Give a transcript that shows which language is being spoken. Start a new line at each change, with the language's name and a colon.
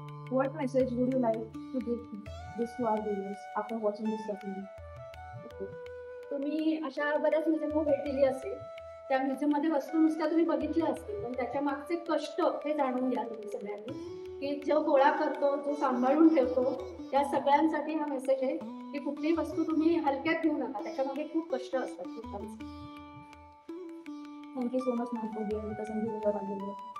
English: What message would you like to give this to our viewers after watching this documentary?
Marathi: तुम्ही अशा बऱ्याच म्युझियमला भेट दिली असेल. त्या म्युझियममध्ये वस्तू नुसत्या तुम्ही बघितल्या असतील, पण त्याच्या मागचे कष्ट हे जाणून घ्या तुम्ही सगळ्यांनी, की जो गोळा करतो, जो सांभाळून ठेवतो, त्या सगळ्यांसाठी हा मेसेज आहे की कुठलीही वस्तू तुम्ही हलक्यात घेऊ नका, त्याच्यामागे खूप कष्ट असतात.
English: Thank you so much, ma'am, for being with us and giving our valuable.